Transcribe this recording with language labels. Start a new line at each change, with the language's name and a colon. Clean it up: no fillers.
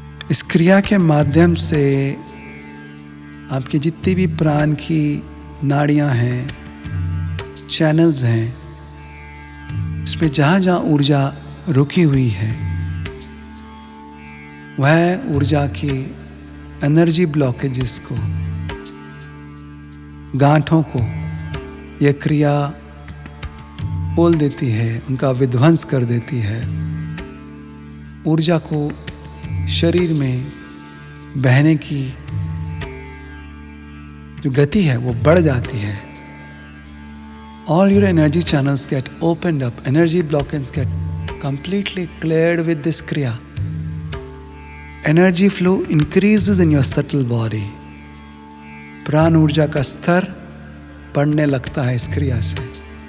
Hindi: इस क्रिया के माध्यम से आपकी जितनी भी प्राण की नाड़ियां हैं, चैनल्स हैं, इसमें जहाँ जहाँ ऊर्जा रुकी हुई है, वह ऊर्जा की एनर्जी ब्लॉकेजेस को, गांठों को यह क्रिया खोल देती है, उनका विध्वंस कर देती है। ऊर्जा को शरीर में बहने की जो गति है वो बढ़ जाती है।
English: All your energy channels get opened up, energy blockages get completely cleared with this kriya. Energy flow increases in your subtle body.
Hindi: प्राण ऊर्जा का स्तर बढ़ने लगता है इस क्रिया से।